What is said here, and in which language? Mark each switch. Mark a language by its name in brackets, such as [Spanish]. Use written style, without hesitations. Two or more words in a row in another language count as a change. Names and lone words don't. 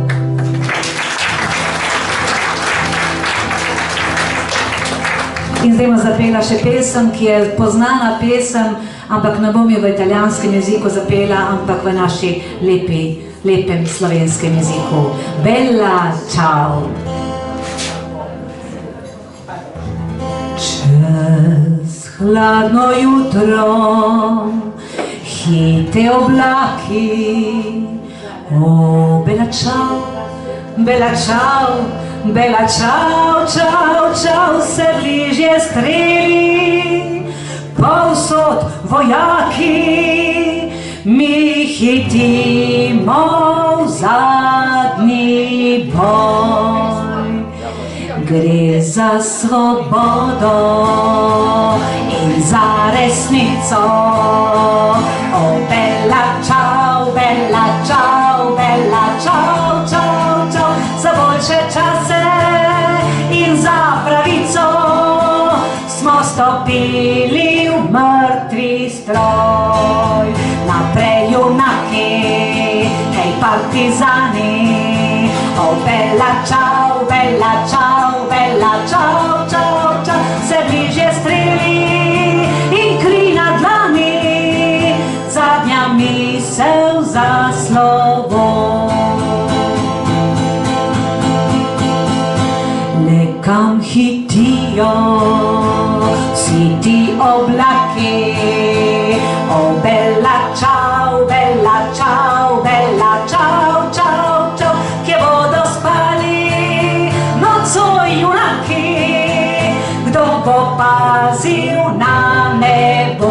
[Slovenian] In zdaj zapela še pesem, ki je poznana pesem, ampak ne bom jo v italijanskem jeziku zapela, ampak v naši lepem slovenskem jeziku. [Italian] Bella, ciao! [Slovenian] Čez hladno jutro, hite oblaki, [Italian] o, bella, ciao! Bella ciao, bella ciao, ciao, ciao, [Slovenian] se bližje streli, povsod vojaki, mi hitimo v zadnji boj. Gre za svobodo in za resnico, [Italian] o, bella ciao, bella ciao, bella ciao, ciao, ciao, [Slovenian] za boljše čase in za pravico smo stopili v mrtvi stroj. Naprej junaki, hej partizani, [Italian] o, bella ciao, bella ciao, bella ciao, ciao, ciao, [Slovenian] se bližje streli in kri na dlani, zadnja misel za slovo. Nekam hitijo vsi ti oblaki, [Italian] o, bella ciao, bella ciao, bella ciao, ciao, ciao, [Slovenian] kje bodo spali nocoj junaki, kdo bo pazil na nebo.